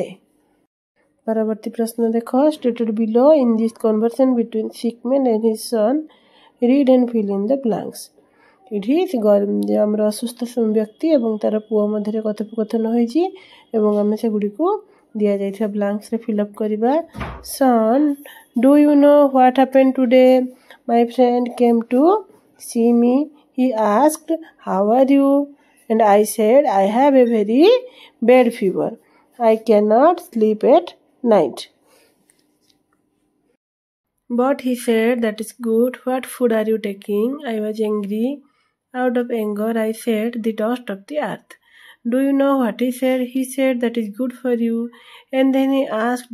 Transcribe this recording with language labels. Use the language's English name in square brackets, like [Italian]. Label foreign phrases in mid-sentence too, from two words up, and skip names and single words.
[Odia] ପରବର୍ତ୍ତୀ ପ୍ରଶ୍ନ ଦେଖୋ [English] stated below in this conversation between sick man and his son read and fill in the blanks. [Odia] ଇଠି ହମର ଅସୁସ୍ଥ ବ୍ୟକ୍ତି ଏବଂ ତାର ପୁଅ ମଧ୍ୟ କଥୋପକଥନ ହୋଇଛି ଏବଂ ଆମେ ସେ ଗୁଡ଼ି କୁ ଦିଆ ଯାଇଥା ବ୍ଲାଙ୍କ୍ସ ରେ [English] fill up [Odia] କରିବା [English] son do you know what happened today my friend came to see me he asked how are you and I said I have a very bad fever I cannot sleep at night but he said that is good what food are you taking I was angry out of anger I said the dust of the earth do you know what he said that is good for you and then he asked